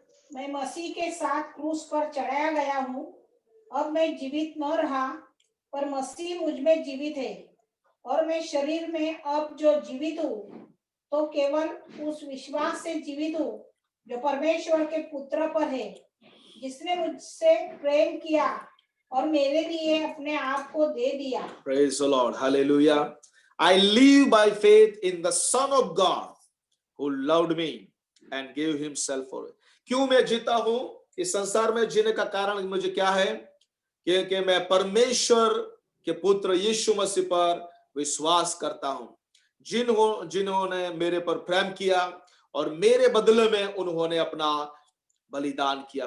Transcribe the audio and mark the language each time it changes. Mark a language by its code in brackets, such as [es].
[hi] मैं मसीह के साथ क्रूस पर चढ़ाया गया हूँ। अब मैं जीवित न रहा, पर मसीह मुझ में जीवित है। और मैं शरीर में अब जो जीवित हूँ, तो केवल उस विश्वास से जीवित हूँ जो परमेश्वर के पुत्र पर है, जिसने मुझसे प्रेम किया और मेरे लिए अपने आप को दे दिया। [en] Praise the Lord. Hallelujah. I live by faith in the Son of God who loved me and gave himself for it. [hi] क्यों मैं जीता हूं? इस संसार में जीने का कारण मुझे क्या है? कि मैं परमेश्वर के पुत्र यीशु मसीह पर विश्वास करता हूं, जिन्होंने मेरे पर प्रेम किया और मेरे बदले में उन्होंने अपना बलिदान किया।